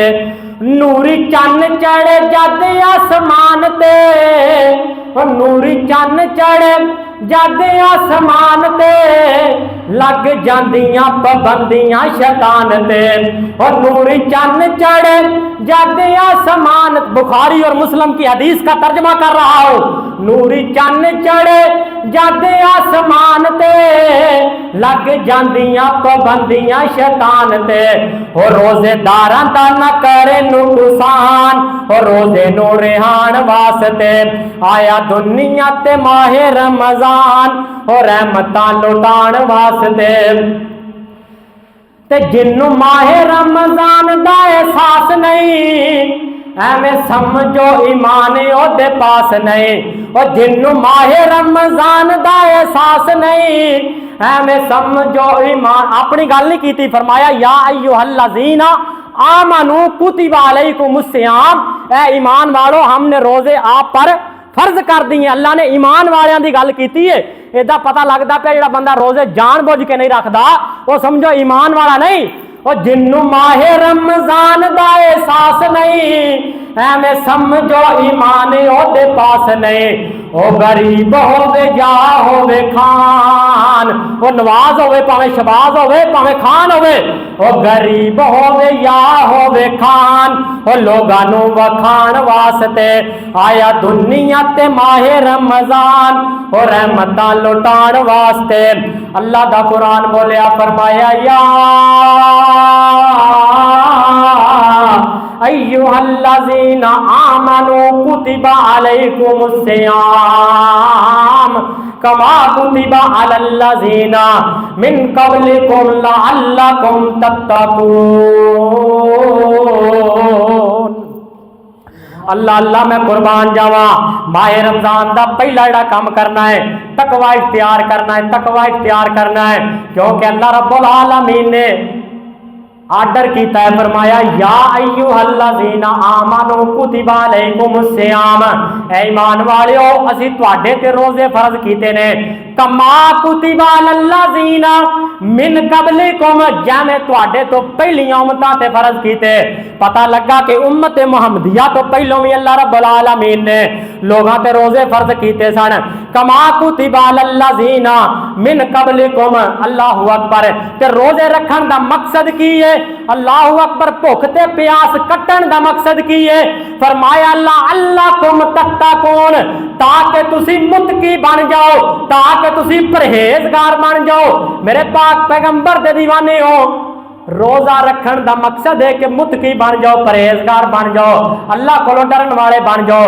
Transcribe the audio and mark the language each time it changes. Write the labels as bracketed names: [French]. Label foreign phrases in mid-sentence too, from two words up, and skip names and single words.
[Punjabi] نوری چن چڑھے جد آسمان تے، نوری چن چڑھے جد آسمان تے، لگ جاندیاں پابندیاں شیطان تے. اور نوری چن چڑھے جد آسمان, [Urdu] بخاری اور مسلم کی حدیث کا ترجمہ کر رہا ہوں. [Punjabi] نوری چن چڑھے جد آسمان تے، لگ جاندیاں پابندیاں شیطان تے. اور روزے داراں دا نہ کرے نقصان، اور روزے نوں رہان واسطے آیا دنیا تے ماہِ رمضان اور رحمتاں لٹان واسطے. تے جنہوں ماہِ رمضان دا احساس نہیں، ایویں سمجھو ایمان اوہدے پاس نہیں. اور جنہوں ماہِ رمضان دا احساس نہیں، ایویں سمجھو ایمان. اپنی گل نہیں کی، فرمایا [Arabic] يا أيها الذين آمنوا كتب عليكم الصيام, [Urdu] اے ایمان والو ہم نے روزے آپ پر فرض کر دیے. [Punjabi] اللہ نے ایمان والیاں دی گل کیتی ہے. ایدا پتا لگتا پے جیہڑا بندہ روزے جان بوجھ کے نہیں رکھتا وہ سمجھو ایمان والا نہیں. اور جنہوں ماہِ رمضان دا احساس نہیں، ایویں سمجھو ایمان اوہدے پاس نہیں. او غریب ہووے یا ہووے خان، وہ نواز ہووے بھاویں شہباز ہووے بھاویں خان ہووے، او غریب ہووے یا ہووے خان، او لوگاں نوں وکھان واسطے آیا دنیا تے ماہِ رمضان اور رحمتاں لٹان واسطے. اللہ دا قرآن بولیا، فرمایا [Arabic] يا أيها الذين آمنوا كتب عليكم الصيام كما كتب على الذين من قبلكم لعلكم تتقون. [Punjabi] اللہ اللہ میں قربان جاواں, [Urdu] ماہِ رمضان کا پہلا جڑا کام کرنا ہے تقویٰ اختیار کرنا ہے، تقویٰ اختیار کرنا ہے. کیونکہ اللہ رب العالمین نے آرڈر کیا ہے، فرمایا [Arabic] يا أيها الذين آمنوا كتب عليكم الصيام, [Punjabi] اے ایمان والیو اسی تہاڈے تے روزے فرض کیتے نے [Arabic] كما كتب على الذين من قبلكم, [Punjabi] جویں تہاڈے تو پہلیاں امتاں تے فرض کیتے. پتا لگا کہ امت محمدیہ تو پہلوں بھی اللہ رب العالمین نے لوگاں تے روزے فرض کیتے سن. [Arabic] كما كتب على الذين من قبلكم، الله أكبر. [Punjabi] تے روزے رکھن دا مقصد کی ہے? [Arabic] الله أكبر. [Punjabi] بھکھ تے پیاس کٹن دا مقصد کی ہے؟ فرمایا [Arabic] لعلكم تتقون, [Punjabi] تاکہ تسی متقی بن جاؤ، تاکہ تسی پرہیزگار بن جاؤ. میرے پاک پیغمبر دے دیوانے ہو، روزہ رکھن دا مقصد ہے کہ متقی بن جاؤ، پرہیزگار بن جاؤ، اللہ کو ڈرن والے بن جاؤ.